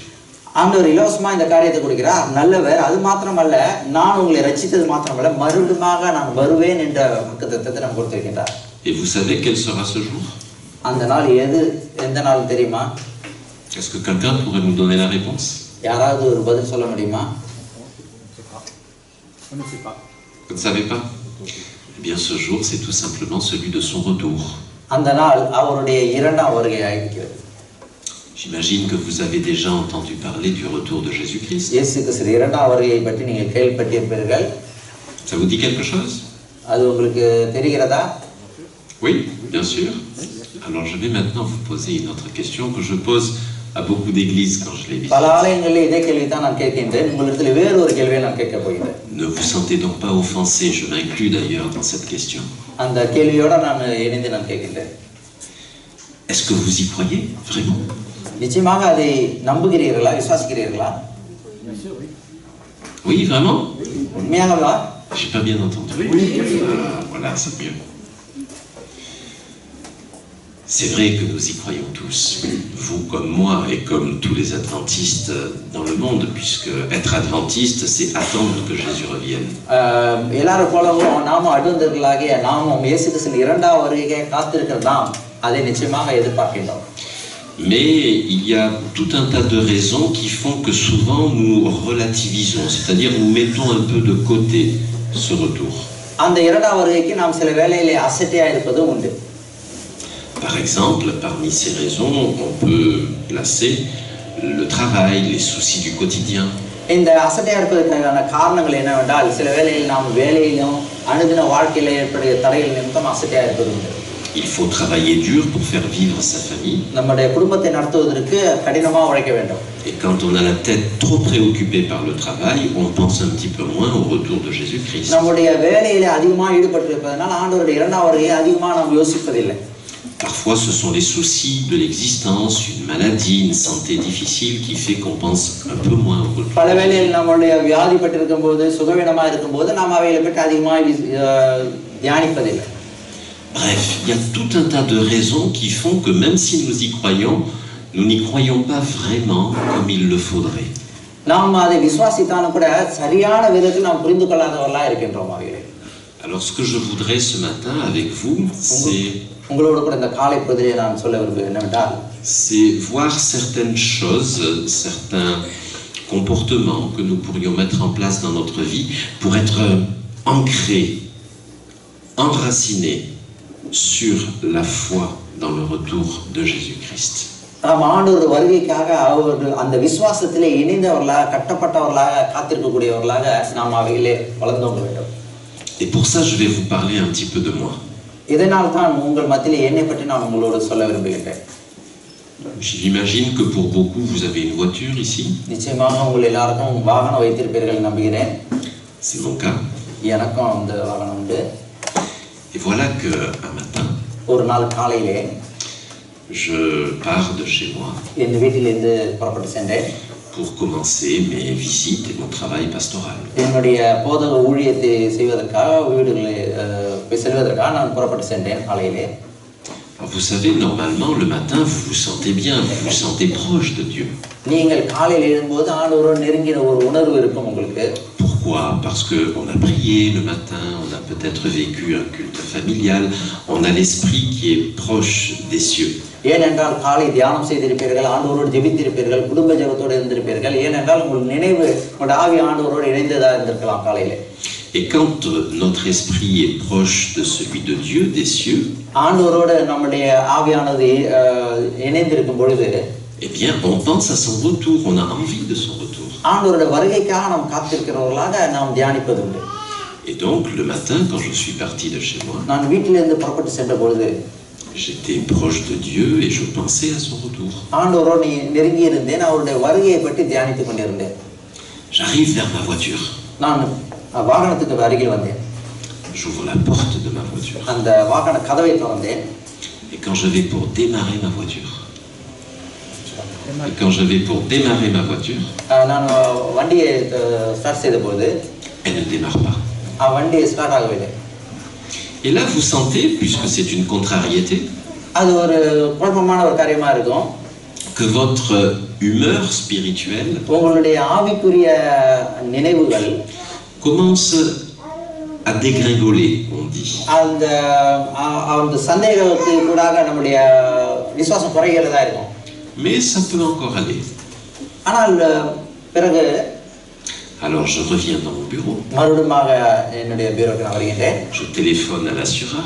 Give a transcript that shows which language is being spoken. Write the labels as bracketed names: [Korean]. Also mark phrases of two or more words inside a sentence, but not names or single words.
[Tamil] ஆண்டவர் இலவசமா இந்த காரியத்தை கொடுக்கிறார், நல்லவர். அது மாத்திரமல்ல, நான் உங்களை ரட்சித்தது மாத்திரமல்ல, மறுபடியும் நான் வருவேன் என்ற வாக்குத்தத்தத்தை நமக்கு கொடுத்திருக்கிறார். [French] Et vous savez quel sera ce jour? [Tamil] அந்த நாள் எந்த நாள் தெரியுமா? [French] Est-ce que quelqu'un pourrait nous donner la réponse? [Tamil] யாராவது ஒரு பதில் சொல்ல முடியுமா? [French] Vous ne savez pas? Eh bien ce jour, c'est tout simplement celui de son retour. [Tamil] அந்த நாள் அவருடைய இரண்டாம் வருகையாக இருக்கிறது. [French] J'imagine que vous avez déjà entendu parler du retour de Jésus-Christ. [Tamil] இயேசு கிறிஸ்து இரண்டாம் வருகையை பற்றி நீங்கள் கேள்விப்பட்டிருப்பீர்கள். [French] Ça vous dit quelque chose? [Tamil] அது உங்களுக்கு தெரிகிறதா? [French] Oui, bien sûr. Alors je vais maintenant vous poser une autre question que je pose à beaucoup d'églises quand je les visite. [Tamil] பல ஆலயங்களில் இதே கேள்விதான் நான் கேட்கின்றேன். உங்களிடத்தில் வேறு ஒரு கேள்வியை நான் கேட்க போகிறேன். [French] Ne vous sentez donc pas offensé, je m'inclus d'ailleurs dans cette question. [Tamil] அந்த கேள்வியோட நான் இணைந்து நான் கேட்கின்றேன். [French] Est-ce que vous y croyez vraiment? [Tamil] நிச்சயமாக அதை நம்புகிறீர்களா, விசுவாசிக்கிறீர்களா? [French] Oui, vraiment? [Tamil] உண்மையாகவா? [French] J'ai pas bien entendu. Voilà, c'est mieux. C'est vrai que nous y croyons tous, vous comme moi et comme tous les adventistes dans le monde, puisque être adventiste, c'est attendre que Jésus revienne. [Tamil] எல்லாரும் போலவும் நாமும் அட்வென்டிஸ்ட்களாகிய நாமும் இயேசு கிறிஸ்துவின் இரண்டாம் வருகையை காத்திருக்கிறதாம், அதை நிச்சயமாக எதிர்பார்க்கின்றோம். [French] Mais il y a tout un tas de raisons qui font que souvent nous relativisons, c'est-à-dire nous mettons un peu de côté ce retour. [Tamil] அந்த இரண்டாம் வருகைக்கு நாம் சில வேளையிலே அசட்டையா இருப்பதும் உண்டு. [French] Par exemple, parmi ces raisons, on peut placer le travail, les soucis du quotidien. [Tamil] இந்த அசட்டையா இருப்பதற்கான காரணங்கள் என்னவென்றால், சில வேளையில் நாம் வேலையிலும் அனுதின வாழ்க்கையில ஏற்படுகிற தடைகள் நிமித்தம் அசட்டையா இருப்பது உண்டு. [French] Il faut travailler dur pour faire vivre sa famille. [Tamil] நம்முடைய குடும்பத்தை நடத்துவதற்கு கடினமா உழைக்க வேண்டும். [French] Et quand on a la tête trop préoccupée par le travail, on pense un petit peu moins au retour de Jésus-Christ. [Tamil] நம்முடைய வேலையில அதிகமா ஈடுபட்டிருப்பதனால் ஆண்டவருடைய இரண்டாம் வருகையை அதிகமா நாம் யோசிப்பதில்லை. [French] Parfois, ce sont les soucis de l'existence, une maladie, une santé difficile qui fait qu'on pense un peu moins au retour. [Tamil] பல வேளையில் நம்முடைய வியாதிப்பட்டிருக்கும்போது, சுகவீனமா இருக்கும்போது நாம் அவைகளை பற்றி அதிகமாக தியானிப்பதில்லை. [French] Bref, il y a tout un tas de raisons qui font que même si nous y croyons, nous n'y croyons pas vraiment comme il le faudrait. [Tamil] நாம் அதை விசுவாசித்தாலும் கூட சரியான விதத்தில் நாம் புரிந்து கொள்ளாதவர்களா இருக்கின்றோம் அவைகளை. [French] Alors ce que je voudrais ce matin avec vous, [Tamil] உங்களோடு கூட இந்த காலை பொழுதிலே நான் சொல்ல விரும்புவது என்னவென்றால், [French] c'est voir certaines choses, certains comportements que nous pourrions mettre en place dans notre vie pour être ancrés, enracinés sur la foi dans le retour de Jésus-Christ. [Tamil] நாம் ஆண்டவர் வருகைக்காக அவர்கள் அந்த விசுவாசத்திலே இணைந்தவர்களாக, கட்டப்பட்டவர்களாக, காத்திருக்கக்கூடியவர்களாக நாம் அவையிலே வளர்ந்தோங்க வேண்டும். [French] Et pour ça, je vais vous parler un petit peu de moi. [Tamil] இதனால் தான் உங்கள் மத்தியிலே என்னை பற்றி நான் உங்களோடு சொல்ல விரும்புகிறேன். [French] J'imagine que pour beaucoup, vous avez une voiture ici. [Tamil] நிச்சயமாக உங்கள் எல்லாருக்கும் வாகனம் வைத்திருப்பீர்கள் நம்புகிறேன். [French] C'est mon cas. [Tamil] எனக்கும் அந்த வாகனம் உண்டு. [French] Et voilà que un matin, [Tamil] ஒரு நாள் காலையிலே [French] je pars de chez moi [Tamil] என் வீட்டிலிருந்து புறப்பட்டு சென்றேன். [French] pour commencer mes visites et mon travail pastoral. [Tamil] என்னுடைய போதக ஊழியத்தை செய்வதற்காக வீடுகளை செல்வதற்காக நான் புறப்பட்டு சென்றேன் காலையிலே. [French] Vous savez, normalement, le matin, vous vous sentez bien, vous vous sentez proche de Dieu. [Tamil] நீங்கள் காலையில் எழும்போது ஆண்டவரோடு நெருங்கின ஒரு உணர்வு இருக்கும் உங்களுக்கு. [French] Pourquoi? Parce qu'on a prié le matin, on a peut-être vécu un culte familial, on a l'esprit qui est proche des cieux. [Tamil] ஏனென்றால் காலை தியானம் செய்திருப்பீர்கள், ஆண்டவரோடு ஜெபித்திருப்பீர்கள், குடும்ப ஜெபத்தோடு இருந்திருப்பீர்கள். ஏனென்றால் உங்கள் நினைவு, உங்கள் ஆவி ஆண்டவரோடு இணைந்ததாக இருந்திருக்கலாம் காலையிலே. [French] Et quand notre esprit est proche de celui de Dieu, des cieux, [Tamil] ஆண்டவரோடு நம்முடைய ஆவியானது இணைந்திருக்கும் பொழுது, [French] eh bien, on pense à son retour, on a envie de son retour. [Tamil] ஆண்டவரோட வருகைக்காக நாம் காத்திருக்கிறவர்களாக நாம் தியானிப்பது உண்டு. [French] Et donc, le matin, quand je suis parti de chez moi, [Tamil] நான் வீட்டிலிருந்து புறப்பட்டு சென்ற பொழுது [French] j'étais proche de Dieu et je pensais à son retour. [Tamil] ஆண்டவரோடு நெருங்கி இருந்தேன், அவருடைய வருகையை பற்றி தியானித்துக் கொண்டிருந்தேன். [French] J'arrive vers ma voiture. [Tamil] நான் வாகனத்துக்கு அருகில் வந்தேன். [French] J'ouvre la porte de ma voiture. [Tamil] அந்த வாகன கதவை திறந்தேன். [French] Et quand je vais pour démarrer ma voiture, [Tamil] நான் வண்டியை ஸ்டார்ட் செய்த போது [French] elle ne démarre pas. [Tamil] வண்டி ஸ்டார்ட் ஆகவில்லை. [French] Et là, vous sentez, puisque c'est une contrariété, [Tamil] அது ஒரு குழப்பமான ஒரு காரியமா இருக்கும், [French] que votre humeur spirituelle [Tamil] உங்களுடைய ஆவிக்குரிய நினைவுகள் [French] commence à dégringoler, on dit. [Tamil] அந்த சந்தேகத்துக்கு கூடாக நம்முடைய விசுவாசம் குறைகிறதா இருக்கும். [French] Mais ça peut encore aller. [Tamil] ஆனால் பிறகு [French] alors je reviens dans mon bureau. [Tamil] மறுபடியும் என்னுடைய பீரோக்கு நான் வருகிறேன். [French] Je téléphone à l'assureur.